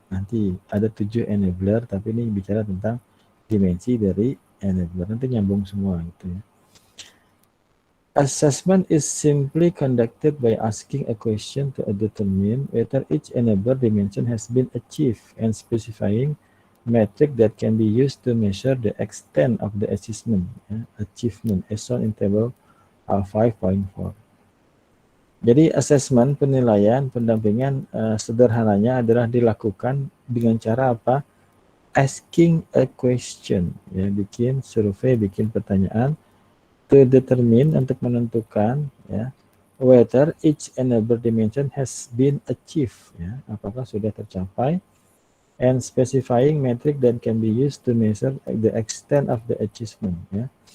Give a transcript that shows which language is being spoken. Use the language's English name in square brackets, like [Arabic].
[Indonesian] Nanti ada 7 enabler, tapi ini bicara tentang dimensi dari enabler. Nanti nyambung semua gitu ya. [English] Assessment is simply conducted by asking a question to determine whether each enabler dimension has been achieved and specifying metric that can be used to measure the extent of the achievement as shown in table 5.4. [Indonesian] Jadi assessment, penilaian, pendampingan sederhananya adalah dilakukan dengan cara apa? [English] Asking a question, ya, [Indonesian] bikin survei, bikin pertanyaan [English] to determine, [Indonesian] untuk menentukan ya, [English] whether each enabler dimension has been achieved, ya, [Indonesian] apakah sudah tercapai, [English] and specifying metric that can be used to measure the extent of the achievement ya.